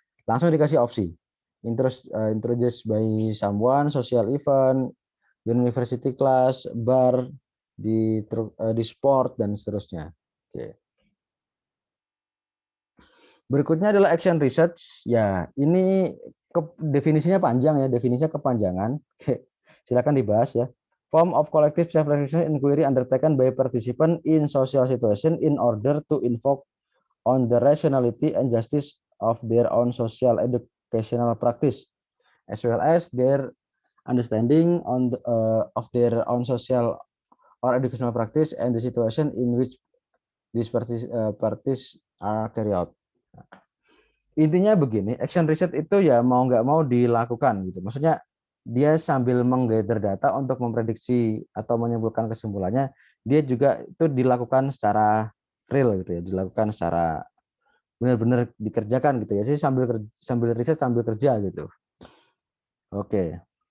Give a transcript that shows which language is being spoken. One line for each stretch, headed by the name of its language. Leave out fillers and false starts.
Indonesian: Langsung dikasih opsi.
English: Introduced by someone, social event, university class, bar,
Indonesian: di sport dan seterusnya. Oke. Berikutnya adalah action research. Ya, ini definisinya panjang ya, definisinya kepanjangan. Oke. Silakan dibahas ya.
English: Form of collective self-reflection inquiry undertaken by participant in social situation in order to invoke on the rationality and justice of their own social educational practice, as well as their understanding on of their own social or educational practice and the situation in which these parties are carried out.
Indonesian: Intinya begini, action research itu ya mau nggak mau dilakukan gitu. Maksudnya dia sambil menggather data untuk memprediksi atau menyimpulkan kesimpulannya, dia juga itu dilakukan secara real gitu ya, dilakukan secara benar-benar dikerjakan gitu ya. Jadi sambil riset sambil kerja gitu. Oke.